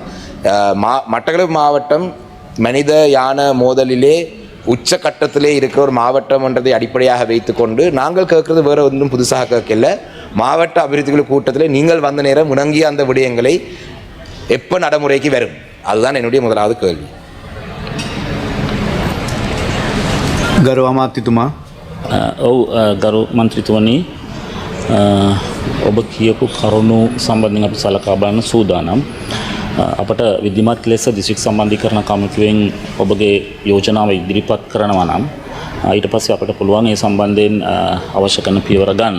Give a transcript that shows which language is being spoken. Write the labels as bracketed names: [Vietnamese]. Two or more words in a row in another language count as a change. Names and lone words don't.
[Tamil] மட்டக்களப்பு மாவட்டம் மனித யான மோதலிலே உச்சக்கட்டத்திலே இருக்கிற ஒரு மாவட்டம் என்றதை அடிப்படையாக வைத்துக்கொண்டு நாங்கள் கேட்கறது வேற ஒன்றும் புதுசாக கேட்கல. மாவட்ட அபிவிருத்திகள் கூட்டத்தில் நீங்கள் வந்த நேரம் முணங்கிய அந்த விடயங்களை எப்போ நடைமுறைக்கு வரும், அதுதான் என்னுடைய முதலாவது கேள்வி. [Sinhala] ගරු අමාත්‍යතුමා. ඔව් ගරු මන්ත්‍රීතුමනි, ඔබ කියපු කරුණු සම්බන්ධයෙන් අපි සලකා බලන සූදානම්. අපට විධිමත් ලෙස දිස්ත්‍රික් සම්බන්ධීකරණ කමිටුවෙන් ඔබගේ යෝජනාව ඉදිරිපත් කරනවා නම් ඊට පස්සේ අපට පුළුවන් ඒ සම්බන්ධයෙන් අවශ්‍ය කරන පියවර ගන්න.